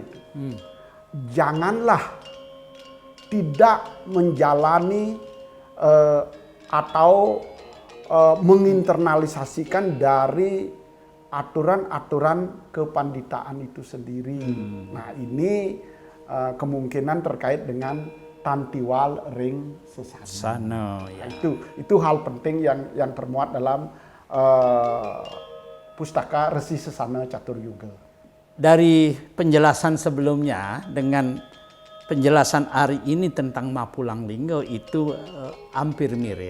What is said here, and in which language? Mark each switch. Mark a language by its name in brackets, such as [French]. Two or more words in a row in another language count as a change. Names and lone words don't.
[Indonesian] Janganlah tidak menjalani atau menginternalisasikan dari aturan-aturan kepanditaan itu sendiri. Nah ini kemungkinan terkait dengan [Balinese] tantiwal ring sesana. [Indonesian] Ya. Itu hal penting yang termuat dalam pustaka Resi Sesana Catur Yuga. Dari penjelasan sebelumnya dengan penjelasan hari ini tentang Mapulang Lingga itu hampir mirip.